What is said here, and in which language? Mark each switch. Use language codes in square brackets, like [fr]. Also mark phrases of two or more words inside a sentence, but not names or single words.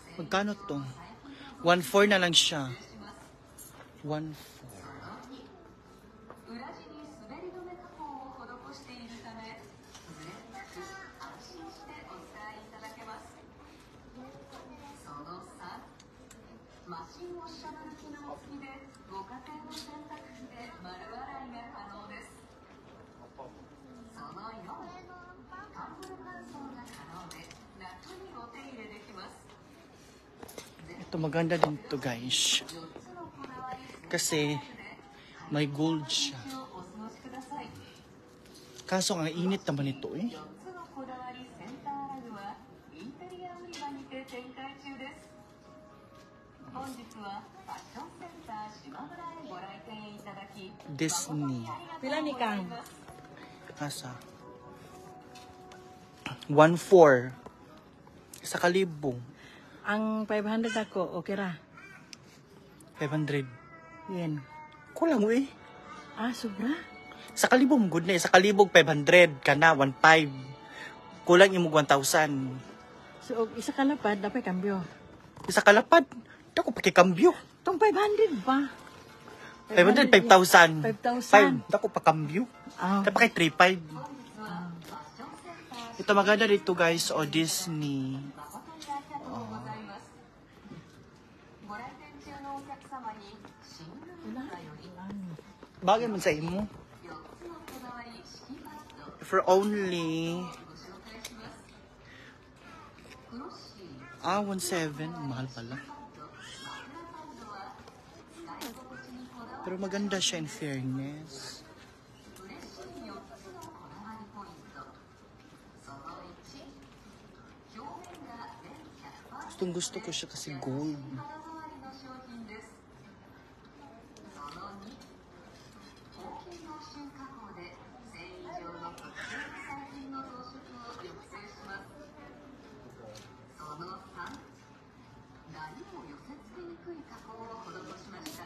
[tl] Magkano to? 1.4 na lang siya. 1.4. [ja] 裏地に滑り止め加工を施しているため、ずれなく安心してお使いいただけます。その3、マシンウォッシャブル機能付きでご家庭の洗濯機で丸洗いが可能です。その4、タンブル乾燥が可能で楽にお手入れできます。 [tl] Ito maganda din to guys. Kasi may gold siya. Kaso ang init naman ito eh. [ja] 4つのこだわりセンターラグはインテリア売り場にて展開中です。本日はファッションセンター島村へご来店いただき [tl] Disney. [ceb] Pila ni Kang? Asa? 1.4. Sa kalibong. Ang 500 ako, okay ra. 500. Yen. Kulang eh. Ah, sobra? Sa kalibong good na eh. Sa kalibong 500 ka na 1.5. [tl] Kulang yung 1,000. [ceb] So, og isa ka lapad, dapat kambyo. Isa kalapad. Ito ko pakikambyo. [tl] Tong 500 ba? 500, 5,000. 5,000. [ceb] Ako pa kambyo. Ah, [tl] Dapat kay 3.5. Ito maganda dito guys. O Disney. [ja] ご来店中のお客様にシングル [tl] wala. [ja] がより [tl] Ano? [ceb] Bagay man sa imo. [ja] 4つのこだわり敷きパッド [en] For only [ja] ご紹介します。クロッシー [tl] 1.7. Mahal pala. [ja] パッド、枕パッドは使い心地にこだわ [tl] Pero maganda siya [en] in fairness. [ja] り嬉しい4つのこだわりポイント。その1、表面が全 100% [tl] Itong gusto ko siya kasi gold. [ja] 肌触りの商品です。その2、抗菌防臭加工で繊維状の特定の細菌の増殖を抑制します。その3、ダニを寄せ付けにくい加工を施しました。